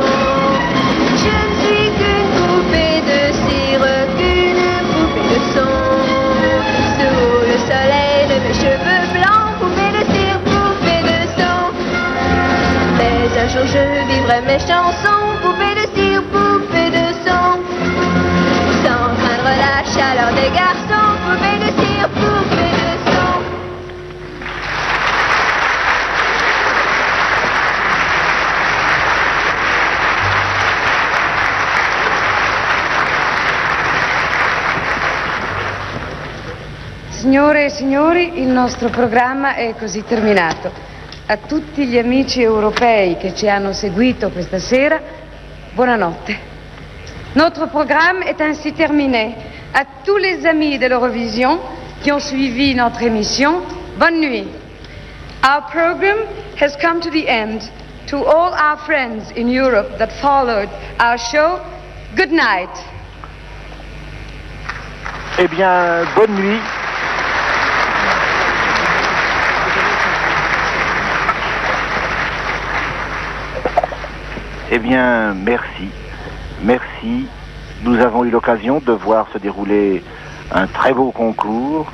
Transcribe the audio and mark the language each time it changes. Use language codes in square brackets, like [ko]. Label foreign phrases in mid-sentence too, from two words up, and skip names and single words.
[fr] Je ne suis qu'une poupée de cire, qu'une poupée de son, sous le soleil de mes cheveux blancs, poupée de cire. Mais un jour je vivrai mes chansons, poupée de cire, poupée de son, sans craindre la chaleur des garçons, poupée de cire, poupée de son. [it] Signore e signori, il nostro programma è così terminato. A tutti gli amici europei che ci hanno seguito questa sera, buonanotte. [fr] Notre programme est ainsi terminé. À tous les amis de l'Eurovision qui ont suivi notre émission, bonne nuit. [en] Our program has come to the end. To all our friends in Europe that followed our show, good night. [fr] Eh bien, bonne nuit. Eh bien, merci. Merci. Nous avons eu l'occasion de voir se dérouler un très beau concours.